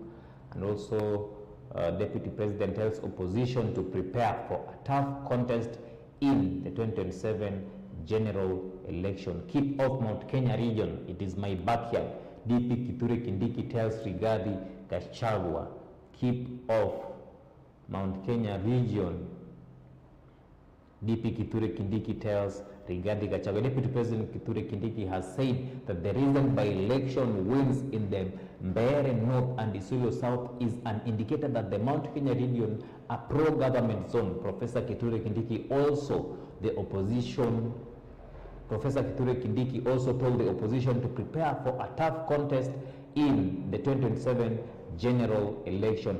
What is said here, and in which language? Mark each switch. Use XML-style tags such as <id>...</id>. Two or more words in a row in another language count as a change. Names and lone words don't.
<en>And also Deputy President tells opposition to prepare for a tough contest in the 2027 general election. Keep off Mount Kenya region, it is my backyard. DP Kithure Kindiki tells Rigathi Gachagua, keep off Mount Kenya region. DP Kithure Kindiki tells Rigathi Gachagua. Deputy President Kithure Kindiki has said that the reason by-election wins in the Mbeere North and Isiolo South is an indicator that the Mount Kenya region are pro-government zone. Professor Kithure Kindiki also told the opposition to prepare for a tough contest in the 2027 general election.</en>